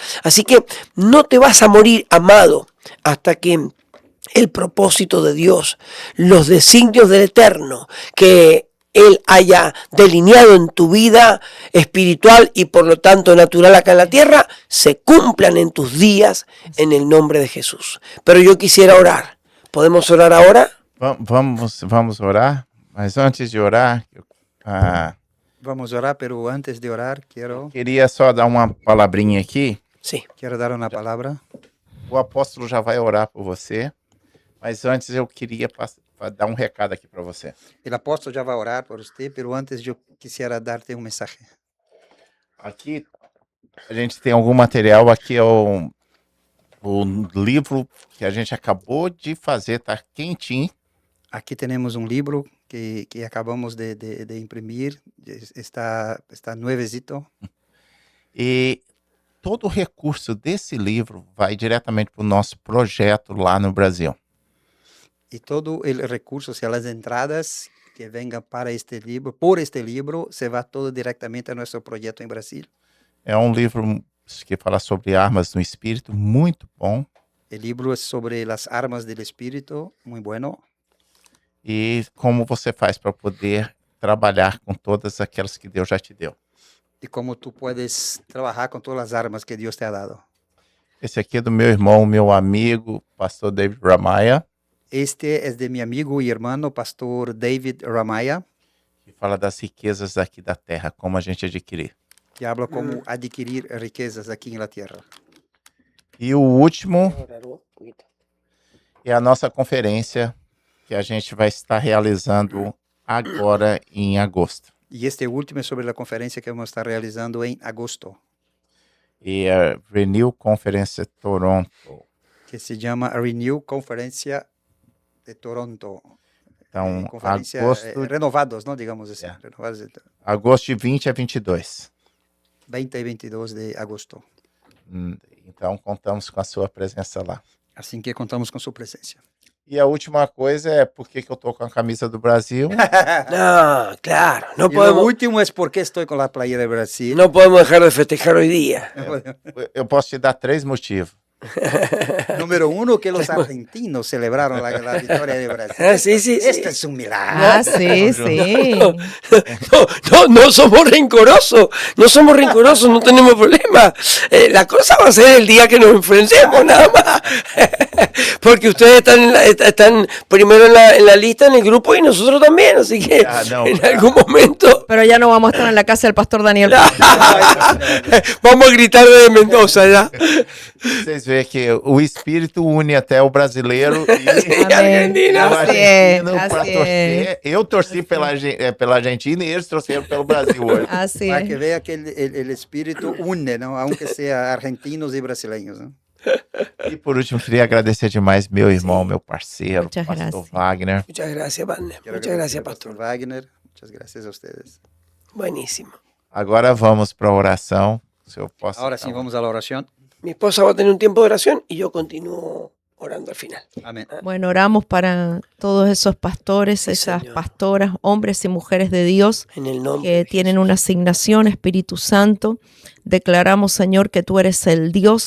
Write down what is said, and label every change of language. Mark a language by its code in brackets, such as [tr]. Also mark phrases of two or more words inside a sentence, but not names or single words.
[es] Así que no te vas a morir, amado, hasta que el propósito de Dios, los designios del Eterno, que Él haya delineado en tu vida espiritual y por lo tanto natural acá en la tierra, se cumplan en tus días en el nombre de Jesús. Pero yo quisiera orar. ¿Podemos orar ahora? [pt] Vamos orar, mas antes de orar, [es] Vamos a orar, pero antes de orar [pt] queria só dar uma palavrinha aqui. [es] Sí. quiero dar una palabra. [pt] O apóstolo já vai orar por você, mas antes eu queria dar um recado aqui para você. [es] El apóstol ya va a orar por usted, pero antes yo quisiera darte un mensaje. [pt] Aqui a gente tem algum material, aqui é o livro que a gente acabou de fazer, tá quentinho. [es] Aquí tenemos un libro que acabamos de imprimir, está nuevecito. [pt] E todo o recurso desse livro vai diretamente para o nosso projeto lá no Brasil. [es] Y todo el recurso, o sea, las entradas que vengan para este libro, por este libro, se va todo directamente a nuestro proyecto en Brasil. [pt] É um livro que fala sobre armas no espírito, muito bom. [es] El libro es sobre las armas del espíritu, muy bueno. [pt] E como você faz para poder trabalhar com todas aquelas que Deus já te deu. [es] Y cómo tú puedes trabajar con todas las armas que Dios te ha dado. [pt] Esse aqui é do meu irmão, meu amigo, pastor David Ramaya, [es] Este es de mi amigo y hermano, pastor David Ramaya, [pt] que fala das riquezas aqui da terra, como a gente adquirir. [es] que habla cómo adquirir riquezas aquí en la tierra. [pt] E o último é a nossa conferência que a gente vai estar realizando agora em agosto. [es] Y este último es sobre la conferencia que vamos a estar realizando en agosto, [pt] E a Renew Conference Toronto. [es] que se llama Renew Conferencia de Toronto. [pt] Então, [es] Conferencia [pt] agosto, [es] renovados, ¿no? Digamos así. Yeah. Renovados de agosto de 20 a 22. 20 y 22 de agosto. [pt] Então, contamos com a sua presença lá. [es] Así que contamos con su presencia. [pt] E a última coisa é por que eu tô com a camisa do Brasil. [es] No, claro, no Y lo podemos, último es por qué estoy con la playera de Brasil. no podemos dejar de festejar hoy día. [pt] Eu posso te dar 3 motivos. [es] Número uno, que los argentinos celebraron la victoria de Brasil. Sí, sí, sí. Este es un milagro. Ah, sí, sí. No somos rencorosos, no tenemos problema. La cosa va a ser el día que nos enfrentemos, nada más. Porque ustedes están primero en la lista, en el grupo, y nosotros también, así que en algún momento Pero ya no vamos a estar en la casa del pastor Daniel. vamos a gritar de Mendoza ya. [pt] Vocês veem que o espírito une até o brasileiro e Argentina. o [es] Así es, [pt] argentino para [es] así [pt] torcer. Eu torci pela Argentina e eles torceram pelo Brasil hoje. [es] Así Para que es. vea que el espíritu une, ¿no? Aunque sea argentinos y brasileños, ¿no? [pt] E por último, queria agradecer demais meu irmão, meu parceiro, [es] Muchas [pt] pastor [es] gracias. [pt] Wagner. [es] Muchas gracias, Wagner. Quiero Muchas gracias, agradecer al pastor. Wagner. Muchas gracias a ustedes. Buenísimo. [pt] Agora vamos para a oração. Se eu posso. [es] Ahora sí, vamos a la oración. Mi esposa va a tener un tiempo de oración y yo continúo orando al final. Amén. Bueno, oramos para todos esos pastores, Sí, esas Señor. pastoras, hombres y mujeres de Dios En el nombre que de tienen Jesús. una asignación, Espíritu Santo. Declaramos, Señor, que tú eres el Dios